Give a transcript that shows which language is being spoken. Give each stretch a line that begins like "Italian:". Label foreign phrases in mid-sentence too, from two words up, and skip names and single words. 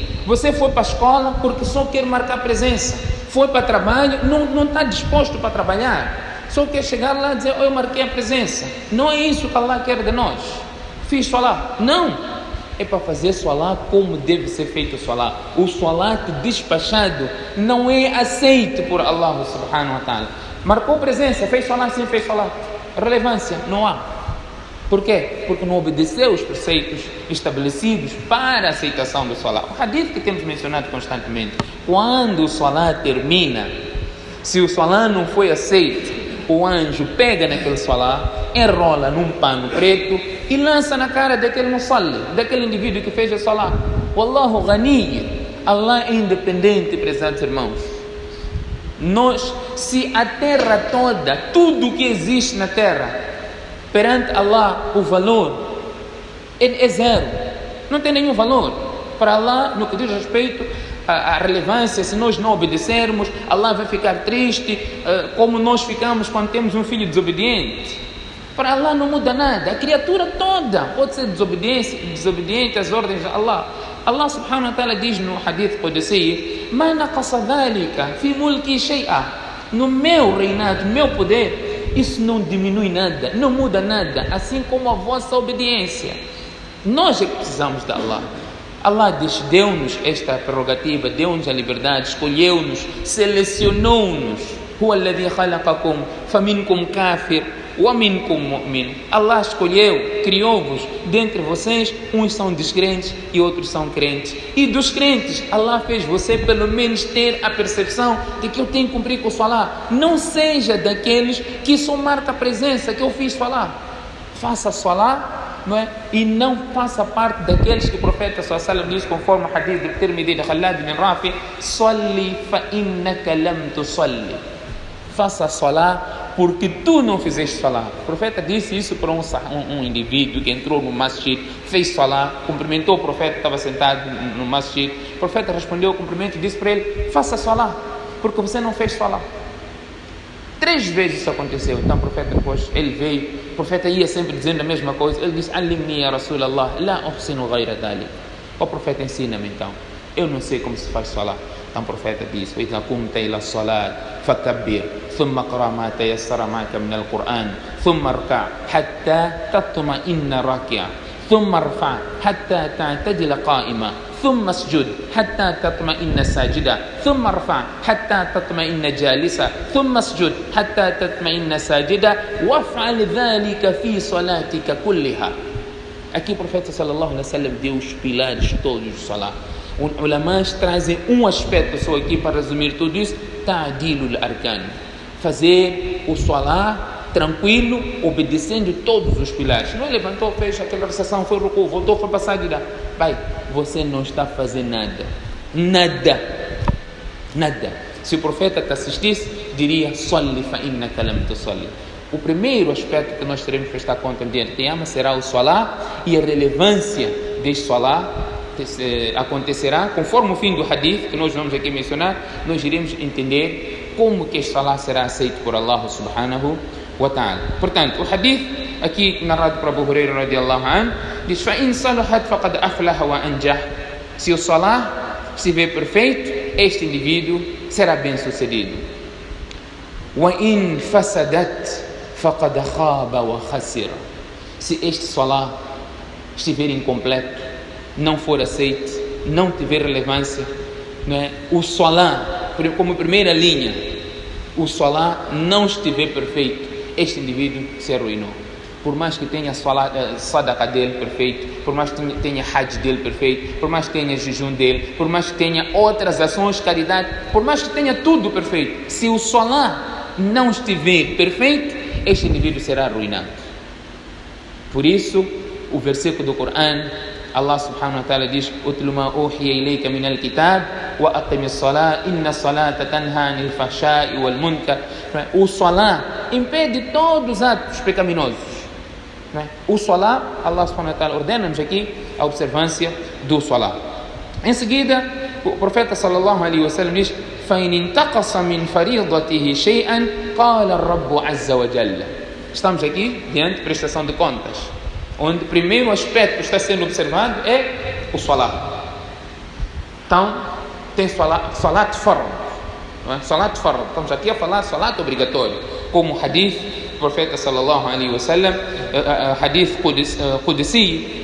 Portuguese: Você foi para a escola porque só quer marcar presença. Foi para trabalho, não está disposto para trabalhar. Só quer chegar lá e dizer, eu marquei a presença. Não é isso que Allah quer de nós. Fiz salah. Não. É para fazer salah como deve ser feito o salah. O salat despachado não é aceito por Allah
Arabic: سبحانه وتعالى.
Portuguese: Marcou presença, fez salah, sim, fez salah. Relevância, não há. Por quê? Porque não obedeceu os preceitos estabelecidos para a aceitação do salah. O hadith que temos mencionado constantemente. Quando o salah termina, se o salah não foi aceito, o anjo pega naquele salah, enrola num pano preto e lança na cara daquele musalli, daquele indivíduo que fez a salah.
Arabic: والله غني.
Portuguese: Allah é independente, prezados irmãos. Se a terra toda, tudo que existe na terra, perante Allah, o valor é zero. Não tem nenhum valor. Para Allah, no que diz respeito a relevância, se nós não obedecermos, Allah vai ficar triste, como nós ficamos quando temos um filho desobediente. Para Allah não muda nada. A criatura toda pode ser desobediente às ordens de Allah. Allah
Arabic: سبحانه وتعالى
Portuguese: diz no
Arabic: حديث قدسي: "ما نقص ذلك في ملكي شيئا."
Portuguese: No meu reinado, no meu poder, isso não diminui nada, não muda nada, assim como a vossa obediência. Nós é que precisamos de Allah. Allah deu-nos esta prerrogativa, deu-nos a liberdade, escolheu-nos, selecionou-nos.
Arabic: هو الذي خلقكم فمنكم كافر ومنكم مؤمن.
Portuguese: Allah escolheu, criou-vos, dentre vocês, uns são descrentes e outros são crentes. E dos crentes, Allah fez você pelo menos ter a percepção de que eu tenho que cumprir com o salah. Não seja daqueles que só marca a presença, que eu fiz salah. Faça salah. Não é? E não faça parte daqueles que o profeta
Arabic: صلى الله عليه وسلم
Portuguese: diz, conforme o hadith do Tirmidhi de Khalad bin Rafi:
Arabic: "صل فإنك لم تصل."
Portuguese: Faça salah porque tu não fizeste salah. O profeta disse isso para um indivíduo que entrou no masjid, fez salah, cumprimentou o profeta que estava sentado no masjid. O profeta respondeu ao cumprimento e disse para ele: faça salah porque você não fez salah. 3 vezes isso aconteceu. Então o profeta depois, ele veio, o profeta ia sempre dizendo a mesma coisa. Ele disse:
Arabic: "علمني يا رسول الله، لا أحسن غير ذلك."
Portuguese: O profeta, ensina-me então, eu não sei como se faz salah. Então o profeta disse:
Arabic: "وإذا قمت إلى الصلاة فكبر، ثم اقرأ ما تيسر معك من القرآن، ثم اركع حتى تطمئن راكعا، ثم ارفع حتى تعتدل قائما, ثم اسجد حتى تطمئن ساجدا ثم ارفع حتى تطمئن جالسا ثم اسجد حتى تطمئن ساجدا وافعل ذلك في صلاتك كلها."
Portuguese: Aqui o profeta
Arabic: صلى الله عليه وسلم
Portuguese: deu os pilares todos do salah. Os ulamás trazem um aspecto só aqui para resumir tudo isso:
Arabic: تعديل الأركان,
Portuguese: fazer o salah tranquilo, obedecendo todos os pilares. Não levantou, fez aquela recessão, foi ruku, voltou, foi para sajda. Vai, você não está fazendo nada. Se o profeta te assistisse, diria:
Arabic: "صل فإنك لم تصل."
Portuguese: O primeiro aspecto que nós teremos que prestar conta no dia de Qiyamah será o salah, e a relevância deste salah acontecerá conforme o fim do hadith que nós vamos aqui mencionar. Nós iremos entender como que este salah será aceito por Allah
Arabic: سبحانه وتعالى.
Portuguese: Portanto, o hadith aqui narrado por Abu Hurairah
Arabic: رضي الله عنه
Portuguese: diz:
Arabic: "فإن صلحت فقد أفلح وأنجح."
Portuguese: Se o salah estiver perfeito, este indivíduo será bem sucedido.
Arabic: "وإن فسدت فَقَدْ خَابَ وَخَسِرَ.
Portuguese: Se este salah estiver incompleto, não for aceito, não tiver relevância, não é? O salah, como primeira linha, o salah não estiver perfeito, este indivíduo se arruinou. Por mais que tenha sadaqa dele perfeito, por mais que tenha hajj dele perfeito, por mais que tenha jejum dele, por mais que tenha outras ações de caridade, por mais que tenha tudo perfeito, se o salah não estiver perfeito, este indivíduo será arruinado. Por isso, o versículo do Corão, Allah
Arabic: سبحانه وتعالى
Portuguese: diz:
Arabic: "اتل ما أوحي إليك من الكتاب وأقم الصلاة، إن الصلاة تنهى عن الفحشاء والمنكر."
Portuguese: O salah impede todos os atos pecaminosos. O salah, Allah
Arabic: سبحانه وتعالى
Portuguese: ordena-nos aqui a observância do salah. Em seguida, o profeta
Arabic: صلى الله عليه وسلم
Portuguese: diz:
Arabic: فَإِنْ انْتَقَصَ مِنْ فَرِيضَتِهِ شَيْئًا قَالَ الرَّبُّ عَزَّ وَجَلَّ.
Portuguese: Estamos aqui diante de prestação de contas, onde o primeiro aspecto que está sendo observado é o salah. Então, tem
Arabic: صلاة فرض,
Portuguese: não é?
Arabic: صلاة فرض.
Portuguese: Estamos aqui a falar de salat obrigatório, como o hadith do profeta
Arabic: صلى الله عليه وسلم, حديث قدسي.